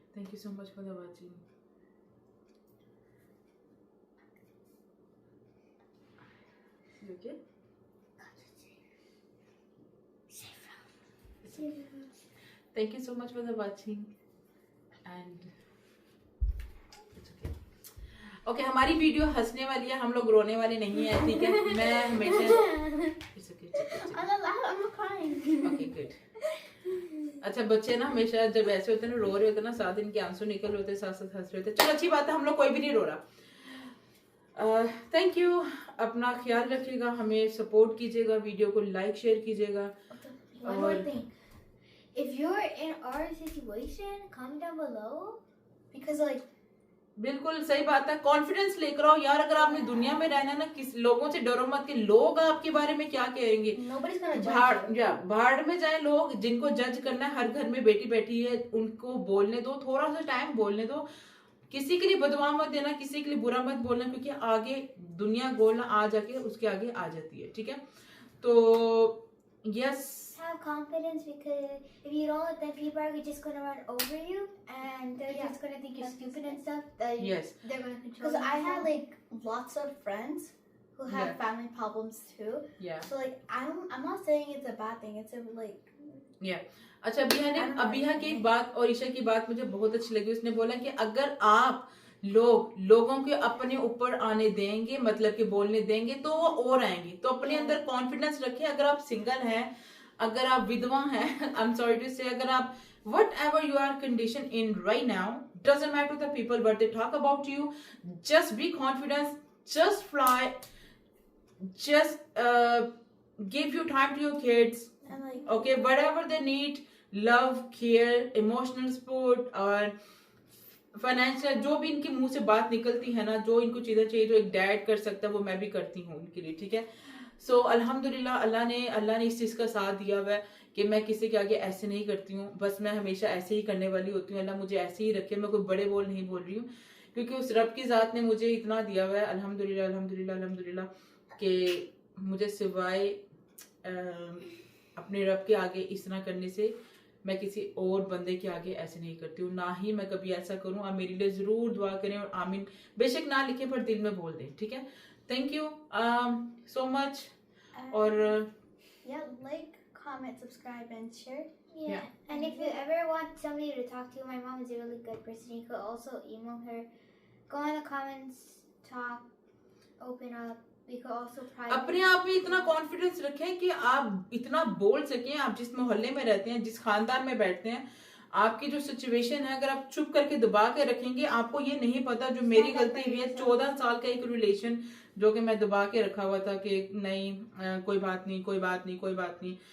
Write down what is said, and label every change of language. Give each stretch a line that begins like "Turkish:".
English: Thank you so much for the watching. You okay? Thank you so much for the watching. And it's okay.
Hindi: Okay, हमारी video हंसने वाली है, हम लोग रोने वाले नहीं है, ठीक है। मैं हमेशा
English: it's okay, it's okay, it's okay. I'm not crying. Okay, good.
Hindi: अच्छा, बच्चे ना हमेशा जब ऐसे होते हैं ना, रो रहे होते हैं ना, साथ इनके आंसू निकल रहे होते हैं, साथ साथ हंस रहे होते हैं। चलो अच्छी बात है, हम लोग कोई भी नहीं रो रहा। थैंक यू, अपना ख्याल रखिएगा, हमें सपोर्ट कीजिएगा, वीडियो को लाइक शेयर कीजिएगा।
English: One more thing. If you're in our situation, comment down below. Because like
Hindi: बिल्कुल सही बात है, कॉन्फिडेंस लेकर आओ यार। अगर आपने दुनिया में रहना ना, किस लोगों से डरो मत कि लोग आपके बारे में क्या कहेंगे।
English: nobody's gonna judge you.
Hindi: भाड़ में जाए लोग, जिनको जज करना है, हर घर में बेटी बैठी है, उनको बोलने दो, थोड़ा सा टाइम बोलने दो। किसी के लिए बदुआ मत देना, किसी के लिए बुरा मत बोलना, क्योंकि आगे दुनिया गोलना आ जाके उसके आगे आ जाती है, ठीक है। तो yes,
English: Have confidence, because if you don't, then people are just gonna run over you and they're just gonna think you're stupid and stuff. That Yes. they're gonna control. Because I you. had like lots of friends who have Yeah. family problems too. yeah. So like I'm not saying it's a bad thing. It's a like
Hindi: अच्छा, अबिया की एक बात और ईशा की बात मुझे बहुत अच्छी लगी। उसने बोला कि अगर आप लोगों के अपने ऊपर आने देंगे, मतलब कि बोलने देंगे, तो वो और आएंगे। तो अपने अंदर कॉन्फिडेंस रखें। अगर आप सिंगल हैं, अगर आप विधवा हैं,
English: I am sorry to say, अगर आप whatever you are condition in right now, doesn't matter the people what they talk about you, just be confident, just fly, just give your time to your kids, and like okay, whatever they need, love, care, emotional support
Hindi: और financial, जो भी इनके मुंह से बात निकलती है ना, जो इनको चीजें चाहिए जो एक डैड कर सकता है, वो मैं भी करती हूँ उनके लिए, ठीक है। सो अल्हम्दुलिल्लाह, अल्लाह ने इस चीज का साथ दिया हुआ है कि मैं किसी के आगे ऐसे नहीं करती हूँ। बस मैं हमेशा ऐसे ही करने वाली होती हूँ। अल्लाह मुझे ऐसे ही रखे, मैं कोई बड़े बोल नहीं बोल रही हूँ, क्योंकि उस रब की जात ने मुझे इतना दिया हुआ है, अल्हम्दुलिल्लाह अल्हम्दुलिल्लाह अल्हम्दुलिल्लाह, कि मुझे सिवाय अपने रब के आगे इस तरह करने से मैं किसी और बंदे के आगे ऐसे नहीं करती हूँ, ना ही मैं कभी ऐसा करूँ। आप मेरे लिए जरूर दुआ करें और आमीन बेशक ना लिखें पर दिल में बोल दें, ठीक है।
English: Thank you so much.
Hindi: और
English: Yeah, like, comment, subscribe, and share. Yeah. And if you ever want somebody to talk to, my mom is a really good person. You could also email her. Go in the comments, talk, open up. We could also private.
Hindi: अपने आप में इतना confidence रखें कि आप इतना बोल सकें। आप जिस मोहल्ले में रहते हैं, जिस खानदान में बैठते हैं, आपकी जो सिचुएशन है, अगर आप चुप करके दबा के रखेंगे, आपको ये नहीं पता जो मेरी गलती हुई है। 14 साल का एक रिलेशन जो कि मैं दबा के रखा हुआ था कि नहीं कोई बात नहीं, कोई बात नहीं, कोई बात नहीं।